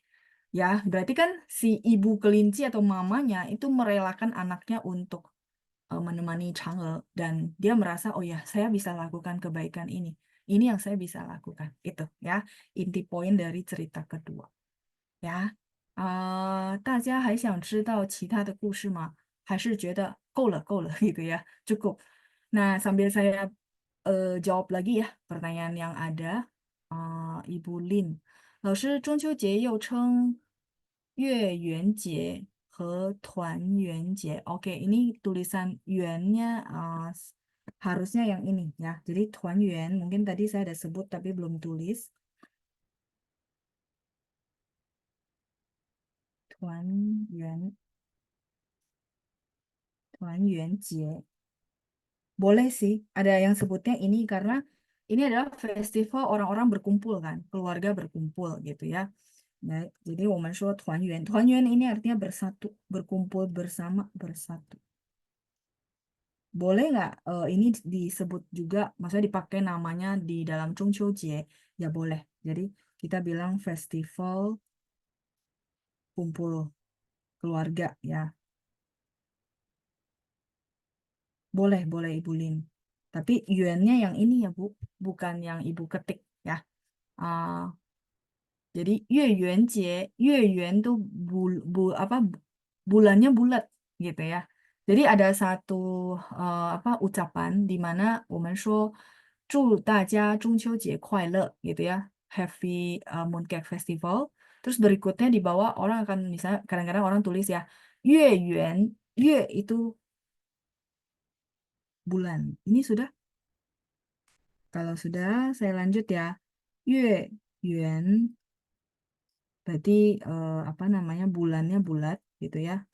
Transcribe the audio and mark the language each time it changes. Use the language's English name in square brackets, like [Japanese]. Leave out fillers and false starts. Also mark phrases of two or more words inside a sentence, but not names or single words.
[Indonesian] Ya, berarti kan si ibu kelinci atau mamanya itu merelakan anaknya untuk menemani Chang'e dan dia merasa oh ya saya bisa lakukan kebaikan ini yang saya bisa lakukan itu ya inti poin dari cerita kedua ya [Chinese] 大家还想知道其他的故事吗？还是觉得够了 [Indonesian] gitu ya cukup nah sambil saya jawab lagi ya pertanyaan yang ada Ibu Lin [Chinese] 老师中秋节又称月圆节和团圆节 [Indonesian] oke ini tulisan yuannya harusnya yang ini ya jadi 团圆 mungkin tadi saya ada sebut tapi belum tulis 团圆团圆节 boleh sih, ada yang sebutnya ini karena ini adalah festival orang-orang berkumpul kan, keluarga berkumpul gitu ya. Nah, jadi [Chinese] 我们说团圆，团圆 [Indonesian] ini artinya bersatu, berkumpul bersama, bersatu. Boleh nggak ini disebut juga, maksudnya dipakai namanya di dalam Jie? Ya boleh. Jadi kita bilang festival kumpul keluarga ya. Boleh, boleh Ibu Lin. Tapi yuannya yang ini ya Bu, bukan yang Ibu ketik ya. Ah, jadi [Chinese] 月圆节，月圆 [Indonesian] tuh apa bulannya bulat gitu ya. Jadi ada satu apa ucapan di mana [Chinese] 我们说祝大家中秋节快乐 [Indonesian] gitu ya. Happy Mooncake Festival. Terus berikutnya di bawah orang akan misalnya kadang-kadang orang tulis ya [Chinese] 月圆，月 [Indonesian] itu bulan. Ini sudah kalau sudah saya lanjut ya. 月圆 berarti apa namanya bulannya bulat gitu ya.